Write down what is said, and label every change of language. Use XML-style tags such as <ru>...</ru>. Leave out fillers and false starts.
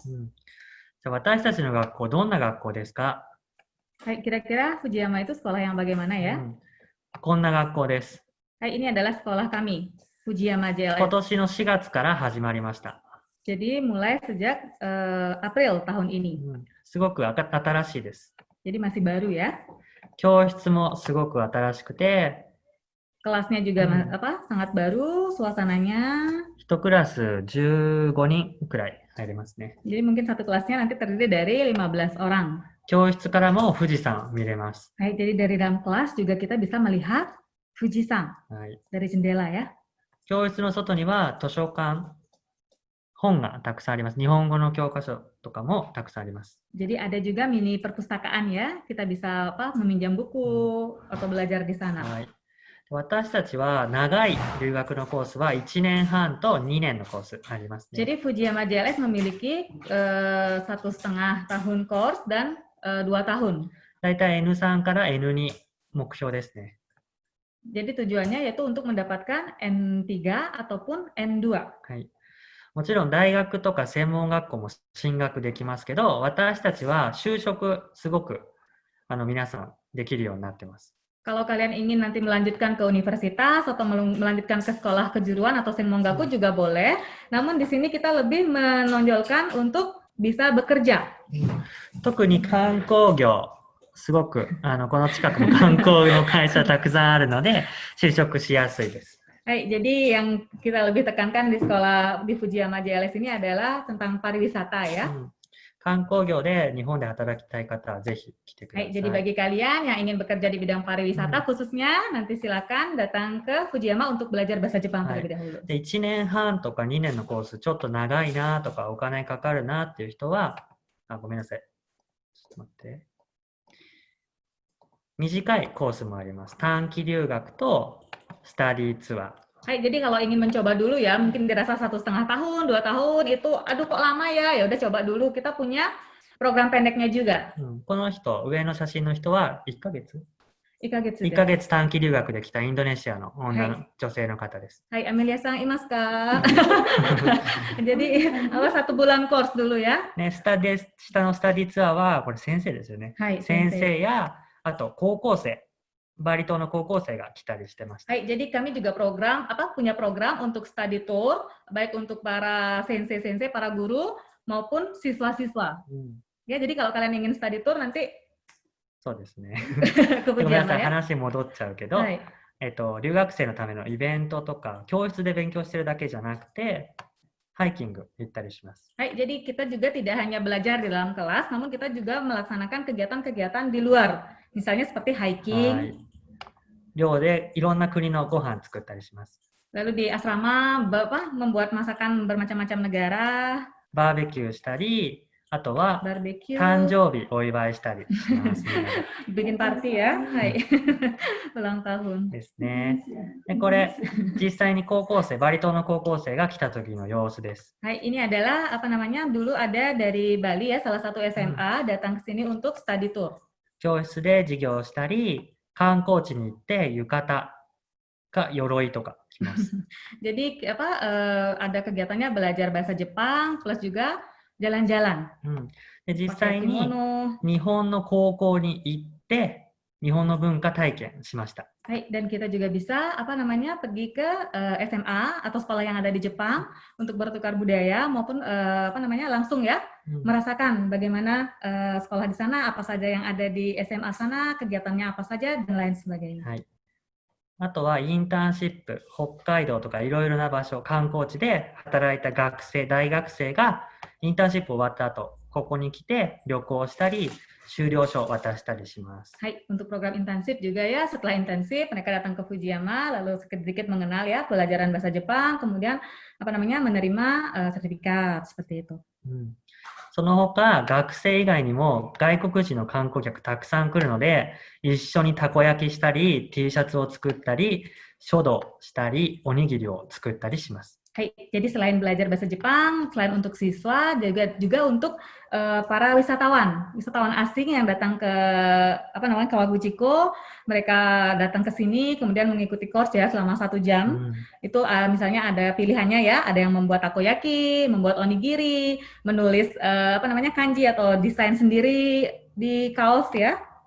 <ja>うん、じゃあ私たちの学校、どんな学校ですか？</ja> <id>Hai, kira-kira Fujiyama itu sekolah yang bagaimana</id> <ja>う</ja> <id>ya?</id> <ja>ん、こんな学校です。</ja> <id>Hai, ini adalah sekolah kami, Fujiyama</id> <ja>今</ja> <id>JLS.</id> <ja>年の4月から始まりました。</ja> <id>Jadi mulai sejak April tahun ini.</id> <ja>うん、すごく新しいです。</ja> <id>Jadi masih baru ya.</id> <ja>教室もすごく新しくて、</ja> <id>Kelasnya juga Hmm. sangat baru, suasananya.</id> <ja>1クラス15人くらい入れますね。</ja> <id>Jadi mungkin satu kelasnya nanti terdiri dari 15 orang.</id> <ja>教室からも富士山見れます。</ja> <id>Hai, jadi dari dalam kelas juga kita bisa melihat Fujisan</id> <ja>はい、</ja> <id>dari jendela ya.</id> <ja>教室の外には図書館、本がたくさんあります。日本語の教科書とかもたくさんあります。</ja> <id>Jadi ada juga mini perpustakaan ya. Kita bisa meminjam buku atau belajar di sana.</id> <ja>はい、私たちは長い留学のコースは1年半と2年のコースありますね。</ja> <id>Jadi Fujiyama JLS memiliki 1,5 tahun course dan 2 tahun.</id> <ja>だいたい N3 から N2 目標ですね。</ja> <id>Jadi tujuannya yaitu untuk mendapatkan N3 ataupun N2.</id> <ja>はい、もちろん大学とか専門学校も進学できますけど、私たちは就職すごく皆さんできるようになってます。</ja> <id>Kalau kalian ingin nanti melanjutkan ke universitas atau melanjutkan ke sekolah kejuruan atau senmongaku juga boleh. Namun di sini kita lebih menonjolkan untuk bisa bekerja.</id> <ja>特に観光業、すごくこの近くも観光の会社たくさんあるので就職しやすいです。</ja> <id>Hai, jadi yang kita lebih tekankan di sekolah di Fujiyama JLS ini adalah tentang pariwisata ya.</id> <ja>観光業で日本で働きたい方はぜひ来てくださ</ja> <id>Hai,</id> <ja>い。</ja> <id>jadi bagi kalian yang ingin bekerja di bidang pariwisata khususnya nanti silakan datang ke Fujiyama untuk belajar bahasa Jepang terlebih dahulu.</id> <ja>で1年半とか2年のコースちょっと長いなとかお金かかるなっていう人は、ごめんなさい。ちょっと待って。短いコースもあります。短期留学とスタディツアー。</ja> <id>Hai, jadi kalau ingin mencoba dulu ya, mungkin dirasa 1,5 tahun, 2 tahun itu, aduh kok lama ya udah coba dulu. Kita punya program pendeknya juga.</id> <ja>この人、上の写真の人は1ヶ月 1ヶ月 ?1 ヶ月短期留学で来たインドネシアの女性の方です。</ja> <id>Hai, Amelia-san</id> <ja>imas ka?</ja> <id>Jadi, 1 bulan course dulu ya.</id> <ja>ね、下のスタディツアーは、これ先生ですよね。</ja> <id>Hai,</id> <ja>先生や、あと高校生、バリ島の高校生が来たりしてました。</ja> <id>Hai, jadi kami juga punya program untuk study tour, baik untuk para sensei-sensei, para guru, maupun siswa-siswa. Ya, jadi kalau kalian ingin study tour nanti</id> <ja>そうですね。</ja> <id>ke</id> <ja>ごめんなさ</ja> <id>Fujiyama</id> <ja>い、</ja> <id>ya.</id> <ja>話戻っちゃうけど、</ja> <id>Hai.</id> <ja>留学生のためのイベントとか、教室で勉強してるだけじゃなくて、ハイキング行ったりします。</ja> <id>Hai, jadi kita juga tidak hanya belajar di dalam kelas, namun kita juga melaksanakan kegiatan-kegiatan di luar. Misalnya seperti</id> <ja>は</ja> <id>hiking,</id> <ja>い。寮でいろんな国のご飯作ったりします。</ja> <id>lalu di asrama membuat masakan bermacam-macam negara,</id> <ja>バーベキューしたり、あとは</ja> <id>barbecue,</id> <ja>誕生日お祝いしたりします。みんなで</ja> <id>bikin party ya. Hai. Ulang tahun.</id> <ja>ですね。で、これ、実際に高校生、バリ島の高校生が来た時の様子です。</ja> <id>Hai, ini adalah dulu ada dari Bali ya, salah satu SMA datang ke sini untuk study tour.</id> <ja>教室で授業をしたり、観光地に行って浴衣か鎧とか着ます。</ja> <id>Jadi ada kegiatannya belajar bahasa Jepang plus juga jalan-jalan.</id> <ja>で実</ja> <id>Pakai</id> <ja>際に</ja> <id>kimono.</id> <ja>日本の高校に行って日本の文化体験しました。</ja> <id>Hai, dan kita juga bisa pergi ke SMA atau sekolah yang ada di Jepang untuk bertukar budaya maupun langsung ya</id> <ja>うん</ja> <id>merasakan bagaimana sekolah di sana, apa saja yang ada di SMA sana, kegiatannya apa saja dan lain sebagainya.</id> <ja>はい。あとはインターンシップ、北海道とかいろいろな場所、観光地で働いた学生、大学生がインターンシップ終わった後、ここに来て旅行したり、修了書を渡したりします。</ja> <id>Hai, untuk program intensif juga ya, setelah intensif mereka datang ke Fujiyama lalu sedikit mengenal ya pelajaran bahasa Jepang, kemudian menerima sertifikat seperti itu.</id> <ja>その他、学生以外にも外国人の観光客たくさん来るので、一緒にたこ焼きしたり、T シャツを作ったり、書道したり、おにぎりを作ったりします。</ja> <id>Hai, jadi selain belajar bahasa Jepang, selain untuk siswa, juga untuk para wisatawan asing yang datang ke Kawaguchiko, mereka datang ke sini kemudian mengikuti course ya selama 1 jam. Itu misalnya ada pilihannya ya, ada yang membuat takoyaki, membuat onigiri, menulis kanji atau desain sendiri di kaos ya.</id>